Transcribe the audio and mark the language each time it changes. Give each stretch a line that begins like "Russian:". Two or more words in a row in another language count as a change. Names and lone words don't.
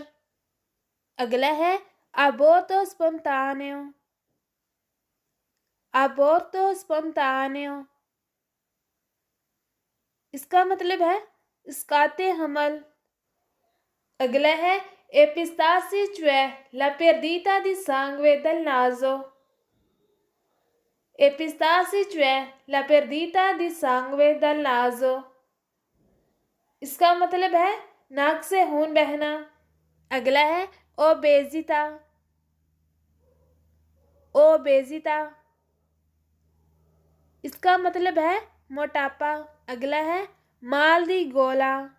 Hindi: अगला है
Italian: aborto spontaneo. aborto spontaneo
Hindi: इसका मतलब है इसकाते हमल। अगला है
Italian: epistassi cioè la perdita di sangue dal naso. epistassi cioè la perdita di sangue dal naso
Hindi: इसका मतलब है नाक से खून बहना। अगला है ओबेजिता। ओबेजिता इसका मतलब है मोटापा। अगला है
Italian: mal di gola.